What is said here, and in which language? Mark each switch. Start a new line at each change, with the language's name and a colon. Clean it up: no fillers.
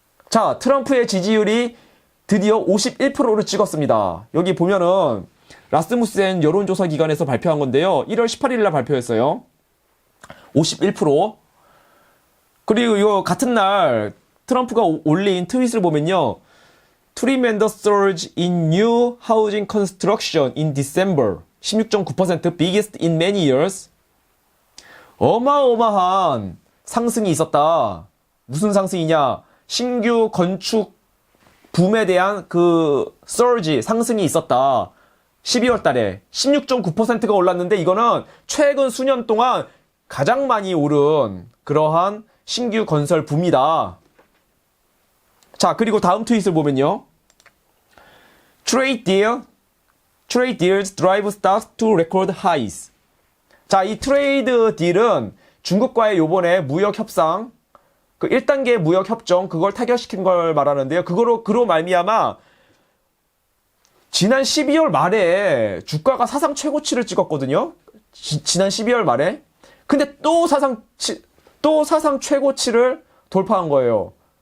Korean: 자, 트럼프의 지지율이 드디어 51%를 찍었습니다. 여기 보면은 라스무센 여론조사 기관에서 발표한 건데요. 1월 18일 날 발표했어요. 51%. 그리고 이거 같은 날 트럼프가 올린 트윗을 보면요.
English: Tremendous surge in new housing construction in December. 16.9% biggest in many years.
Korean: 어마어마한 상승이 있었다. 무슨 상승이냐? 신규 건축 붐에 대한 그 surge, 상승이 있었다. 12월 달에 16.9%가 올랐는데 이거는 최근 수년 동안 가장 많이 오른 그러한 신규 건설 붐이다. 자, 그리고 다음 트윗을 보면요.
English: Trade deals drive stocks to record highs.
Korean: 자, 이 트레이드 딜은 중국과의 요번에 무역 협상, 그 1단계 무역 협정, 그걸 타결시킨 걸 말하는데요. 그로 말미암아 지난 12월 말에 주가가 사상 최고치를 찍었거든요. 지난 12월 말에. 근데 또 사상 최고치를 돌파한 거예요.